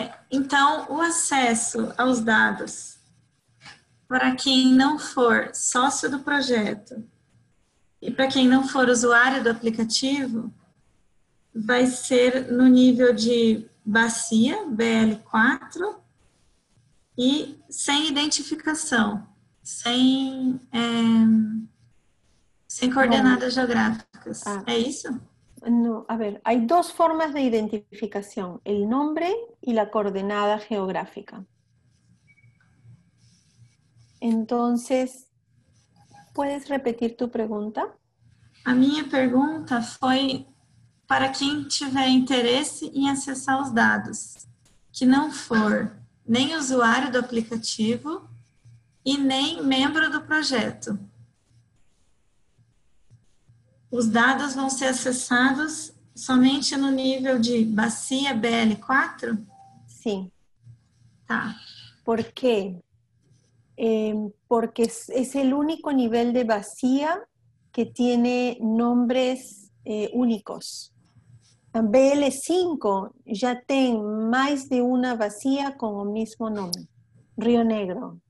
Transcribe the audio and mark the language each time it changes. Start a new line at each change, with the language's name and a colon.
Portuguese: Então, o acesso aos dados para quem não for sócio do projeto e para quem não for usuário do aplicativo vai ser no nível de bacia, BL4, e sem identificação, sem coordenadas geográficas.
Spanish: ¿Es eso? No, a ver, hay dos formas de identificación, el nombre y la coordenada geográfica. Entonces, ¿puedes repetir tu pregunta?
Portuguese: A minha pergunta foi para quem tiver interesse em acessar os dados, que não for nem usuário do aplicativo e nem membro do projeto. Os dados vão ser acessados somente no nível de bacia BL4?
Spanish: Sí.
Portuguese: Tá.
Spanish: ¿Por qué? Porque es el único nivel de bacia que tiene nombres únicos. BL5 ya tiene más de una bacia con el mismo nombre. Río Negro.